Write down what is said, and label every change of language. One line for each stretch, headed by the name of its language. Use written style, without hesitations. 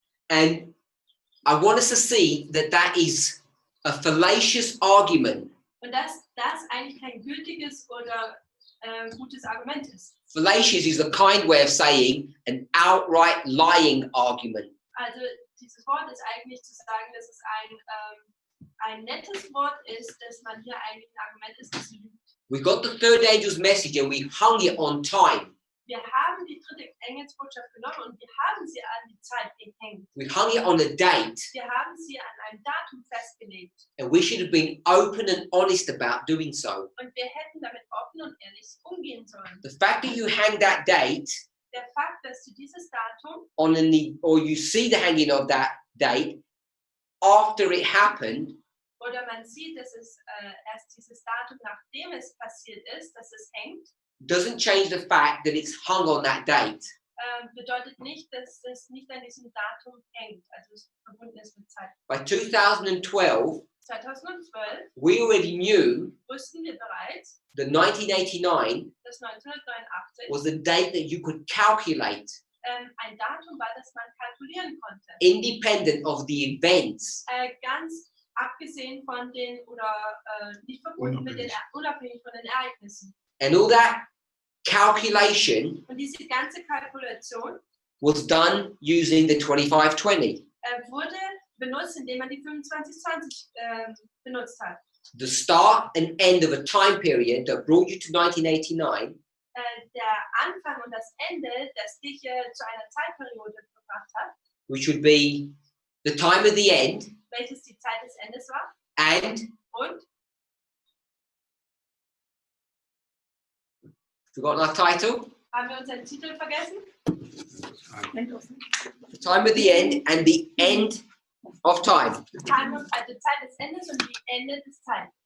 English: And I want us to see that that is a fallacious argument.
German: Und dass das eigentlich kein gültiges oder gutes Argument ist.
English: Fallacious is the kind way of saying an outright lying argument.
German: Also dieses Wort ist eigentlich zu sagen, dass es ein nettes Wort ist, dass man hier eigentlich ein Argument ist, das lügt.
English: We got the third angel's message and we hung it on time.
German: Wir haben die dritte Engelsbotschaft genommen und wir haben sie an die Zeit gehängt.
English: We hung it on a date.
German: Wir haben sie an einem Datum festgelegt.
English: And we should have been open and honest about doing so.
German: Und wir hätten damit offen und ehrlich umgehen sollen.
English: The fact that you hang that date
German: Der Fakt, dass du dieses Datum
English: on or you see the hanging of that date after it happened
German: oder man sieht, dass es erst dieses Datum, nachdem es passiert ist, dass es hängt,
English: doesn't change the fact that it's hung on that date.
German: bedeutet nicht, dass es nicht an diesem Datum hängt, also es verbunden ist mit Zeit.
English: By 2012,
German: 2012
English: we already knew
German: wussten wir bereits,
English: that 1989
German: dass 1989
English: was the date that you could calculate,
German: ein Datum war, das man kalkulieren konnte.
English: independent of the events.
German: Ganz abgesehen von den, oder nicht verbunden mit den, unabhängig von den Ereignissen.
English: And all that calculation
German: Und diese ganze Kalkulation
English: was done using the 2520.
German: Wurde benutzt, indem man die 2520 benutzt hat.
English: The start and end of a time period that brought you to 1989
German: Der Anfang und das Ende, das dich zu einer Zeitperiode gebracht hat,
English: which would be the time of the end
German: welches die Zeit des Endes war,
English: and
German: und
English: forgotten our title,
German: haben wir unseren Titel vergessen?
English: the time of the end and the end of time,
German: Also Zeit des Endes und die Ende des Zeit.